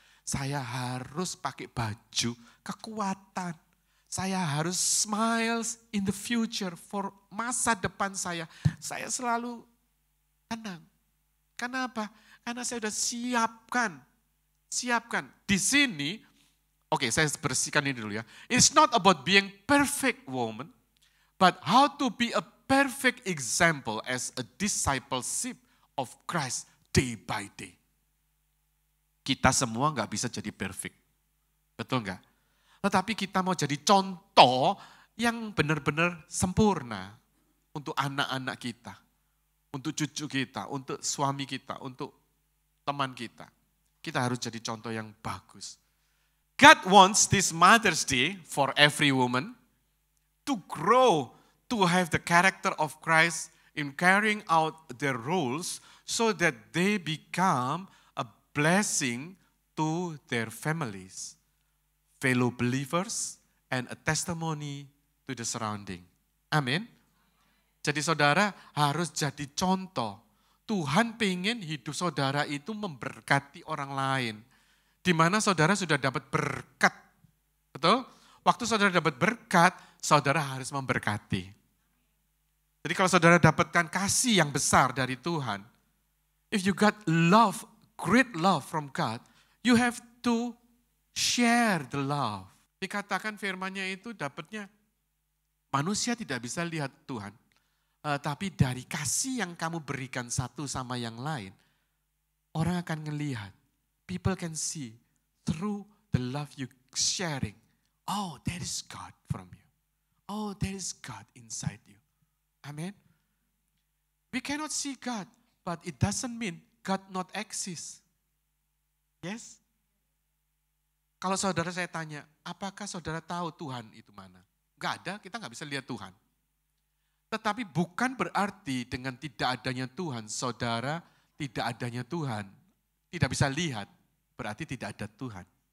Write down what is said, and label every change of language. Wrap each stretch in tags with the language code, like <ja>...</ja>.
<id>Saya harus pakai baju kekuatan. Saya harus</id> <en>smile in the future for</en> <id>masa depan saya. Saya selalu tenang. Kenapa? Karena saya sudah siapkan. Di sini, oke, saya bersihkan ini dulu ya.</id> <en>It's not about being perfect woman, but how to be a perfect example as a discipleship of Christ day by day.</en> <id>Kita semua nggak bisa jadi perfect. Betul nggak? Tetapi kita mau jadi contoh yang benar-benar sempurna untuk anak-anak kita, untuk cucu kita, untuk suami kita, untuk teman kita. Kita harus jadi contoh yang bagus.</id> <en>God wants this Mother's Day for every woman to grow, to have the character of Christ in carrying out their roles so that they become a blessing to their families, fellow believers, and a testimony to the surrounding.</en> <id>Amin. Jadi saudara harus jadi contoh. Tuhan pengen hidup saudara itu memberkati orang lain. Di mana saudara sudah dapat berkat. Betul? Waktu saudara dapat berkat, saudara harus memberkati. Jadi kalau saudara dapatkan kasih yang besar dari Tuhan,</id> <en>if you got love, great love from God, you have to share the love.</en> <id>Dikatakan firman-Nya itu dapatnya, manusia tidak bisa lihat Tuhan, tapi dari kasih yang kamu berikan satu sama yang lain, orang akan ngelihat.</id> <en>People can see through the love you sharing. Oh, there is God from you. Oh, there is God inside you. Amen. We cannot see God, but it doesn't mean God not exists. Yes?</en> <id>Kalau saudara saya tanya, apakah saudara tahu Tuhan itu mana? Enggak ada, kita nggak bisa lihat Tuhan. Tetapi bukan berarti dengan tidak adanya Tuhan, saudara tidak adanya Tuhan, tidak bisa lihat, berarti tidak ada Tuhan.</id>